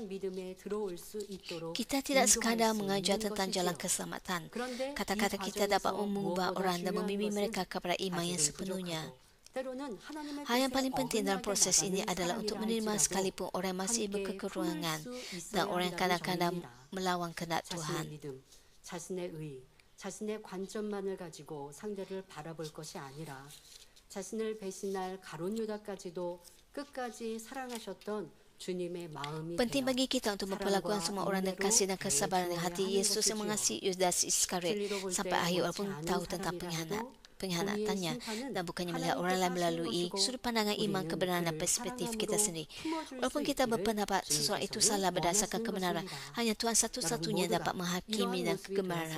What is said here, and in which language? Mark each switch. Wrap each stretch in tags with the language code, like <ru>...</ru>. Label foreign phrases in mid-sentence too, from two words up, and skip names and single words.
<ms>Kita tidak sekadar mengajar tentang jalan keselamatan. Kata-kata kita dapat mengubah orang dan membimbing mereka kepada iman yang sepenuhnya. Hal yang paling penting dalam proses ini adalah untuk menerima sekalipun orang masih berkekurangan dan orang yang kadang-kadang melawan kehendak Tuhan.</ms> <ko>자신의 관점만을 가지고 상대를 바라볼 것이 아니라 자신을 배신할 가룟 유다까지도 끝까지 사랑하셨던 주님의 마음이</ko> <ms>Penting bagi kita untuk memperlakukan semua orang dengan kasih dan kesabaran dengan hati Yesus yang mengasihi Yudas Iskariot sampai akhir walaupun tahu tentang pengkhianatannya dan bukannya melihat orang lain melalui sudut pandangan iman, kebenaran dan perspektif kita sendiri. Walaupun kita berpendapat seseorang itu salah berdasarkan kebenaran, hanya Tuhan satu-satunya dapat menghakimi dan kegemaran.</ms>